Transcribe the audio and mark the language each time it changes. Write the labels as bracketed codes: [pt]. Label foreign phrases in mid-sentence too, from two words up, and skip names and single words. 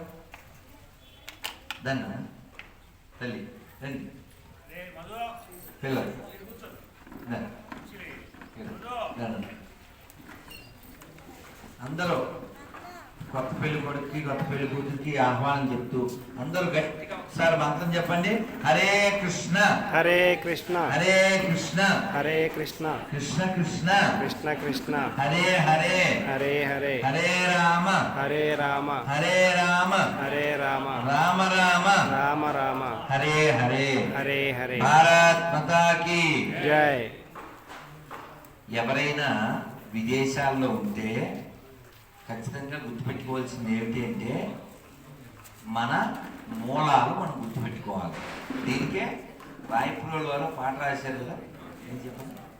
[te] దాన్ని తల్లి రండి పిల్లలు అందరూ కొత్త పెళ్లి కొడుకుకి కొత్త పెళ్లి కూతురికి ఆహ్వానం చెప్తూ అందరూ గట్టిగా ఒకసారి మంత్రం చెప్పండి. [sa] హరే కృష్ణ హరే కృష్ణ హరే కృష్ణ హరే కృష్ణ కృష్ణ కృష్ణ కృష్ణ కృష్ణ హరే హరే హరే హరే హరే రామ హరే రామ హరే రామ హరే రామ రామ రామ రామ రామ హరే హరే హరే హరే. [hi] भारत माता की జై. [te] ఎవరైనా విదేశాల్లో ఉంటే ఖచ్చితంగా గుర్తుపెట్టుకోవాల్సింది ఏమిటి అంటే మన మూలాలు మనం గుర్తుపెట్టుకోవాలి. దీనికే రాయపూర్ వారు పాట రాశారు కదా, ఏం చెప్పండి?